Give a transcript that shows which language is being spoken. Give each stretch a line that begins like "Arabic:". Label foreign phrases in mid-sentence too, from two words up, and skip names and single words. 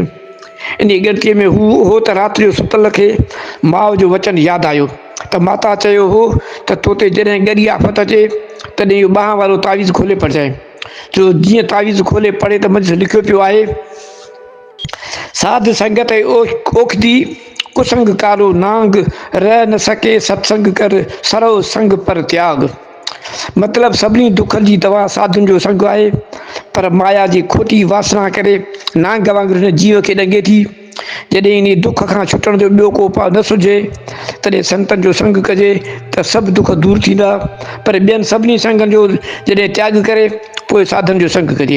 Sindhi: इन ॻणतीअ में हू हो त राति जो सुतल खे माउ जो वचन यादि आयो त माता चयो हो त तोते जॾहिं ॻरी आफ़त अचे तॾहिं इहो ॿांह वारो तावीज़ खोले पढ़जांइ। जो जीअं तावीज़ खोले पढ़े त मंझि लिखियो पियो आहे, साध संगत ऐं ओखदी कुसंग कारो नांग, रह न सके सत्संग कर सरो संग पर त्याग। मतिलबु सभिनी दुखनि जी दवा साधुनि जो संग आहे, पर माया जी खोटी वासना करे नांग वांगुरु हिन जीव खे ॾंगे थी। जॾहिं इन दुख खां छुटण जो ॿियो को उपाउ न सुझे तॾहिं संतनि जो संग कजे त सभु दुख दूरि थींदा, पर ॿियनि सभिनी संगनि जो जॾहिं त्याग करे पोइ साधन जो संग कजे।